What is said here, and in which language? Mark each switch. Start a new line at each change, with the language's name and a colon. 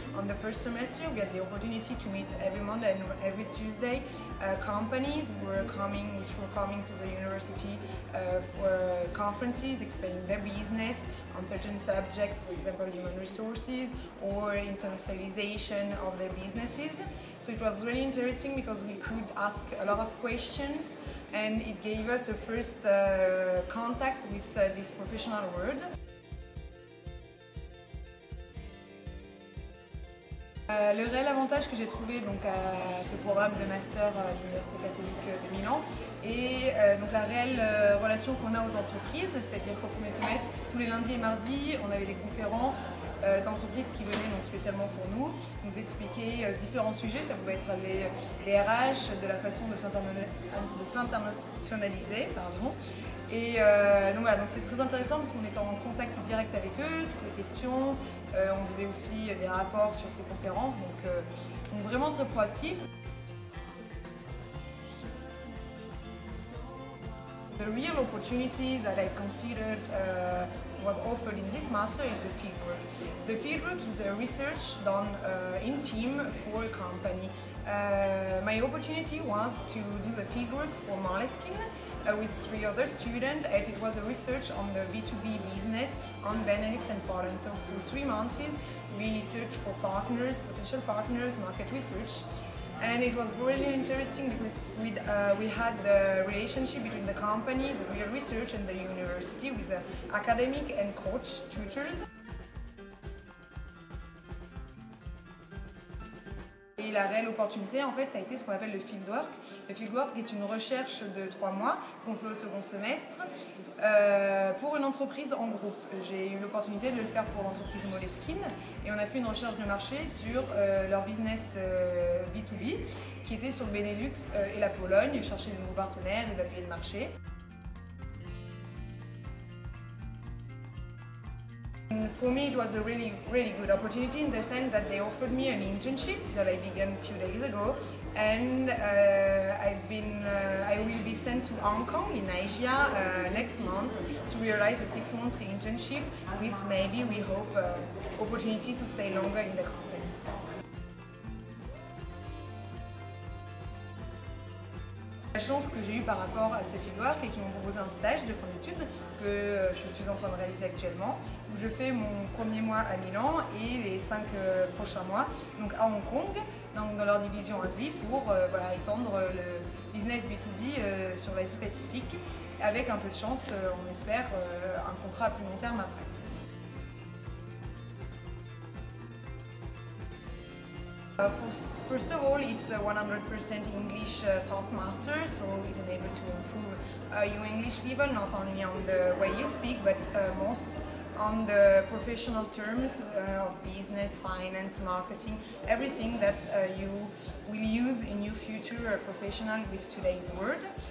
English: On the first semester we had the opportunity to meet every Monday and every Tuesday companies which were coming to the university for conferences explaining their business on certain subjects, for example human resources or internationalization of their businesses. So it was really interesting because we could ask a lot of questions and it gave us a first contact with this professional world.
French: Le réel avantage que j'ai trouvé donc, à ce programme de master à l'Université catholique de Milan est donc la réelle relation qu'on a aux entreprises, c'est-à-dire qu'au premier semestre, tous les lundis et mardis, on avait des conférences d'entreprises qui venaient donc spécialement pour nous expliquer différents sujets. Ça pouvait être les RH, de la façon de s'internationaliser, pardon. Et donc voilà, donc c'est très intéressant parce qu'on était en contact direct avec eux, toutes les questions, on faisait aussi des rapports sur ces conférences, donc vraiment très proactif.
English: The real opportunities that I considered was offered in this master is the fieldwork. The fieldwork is a research done in team for a company. My opportunity was to do the fieldwork for Moleskine with 3 other students, and it was a research on the B2B business on Benelux and Poland. So for 3 months we searched for partners, potential partners, market research. And it was really interesting because we had the relationship between the companies, the real research and the university with the academic and coach tutors.
French: Et la réelle opportunité en fait a été ce qu'on appelle le fieldwork. Le fieldwork est une recherche de 3 mois qu'on fait au second semestre pour une entreprise en groupe. J'ai eu l'opportunité de le faire pour l'entreprise Moleskine et on a fait une recherche de marché sur leur business B2B qui était sur le Benelux et la Pologne, chercher de nouveaux partenaires, évaluer le marché.
English: For me, it was a really good opportunity in the sense that they offered me an internship that I began a few days ago, and I will be sent to Hong Kong in Asia next month to realize a 6 months internship with maybe, we hope, opportunity to stay longer in the company.
French: La chance que j'ai eue par rapport à ce fieldwork est qu'ils m'ont proposé un stage de fin d'études que je suis en train de réaliser actuellement, où je fais mon premier mois à Milan et les 5 prochains mois donc à Hong Kong, donc dans leur division Asie, pour voilà, étendre le business B2B sur l'Asie Pacifique, avec un peu de chance, on espère, un contrat à plus long terme après.
English: First of all, it's a 100% English top master, so it enables to improve your English level, not only on the way you speak, but most on the professional terms of business, finance, marketing, everything that you will use in your future professional with today's world.